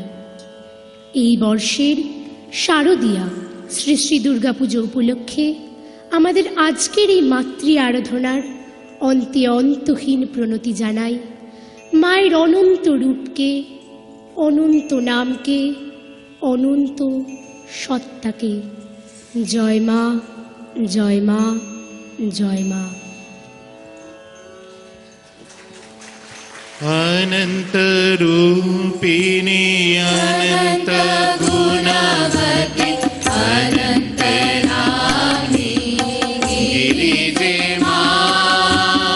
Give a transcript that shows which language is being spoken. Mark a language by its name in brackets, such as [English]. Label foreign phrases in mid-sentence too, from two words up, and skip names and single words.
[Bangla] এই বর্ষের শারদীয়া শ্রী শ্রী দুর্গাপুজো উপলক্ষে আমাদের আজকের এই মাতৃ আরাধনার অন্তে অন্তহীন প্রণতি জানাই মায়ের অনন্ত রূপকে, অনন্ত নামকে, অনন্ত সত্তাকে। জয় মা, জয় মা, জয় মা। [Sanskrit] अनंत रूपिणी अनंत गुणवती अनंत नामी गिरिजे मां।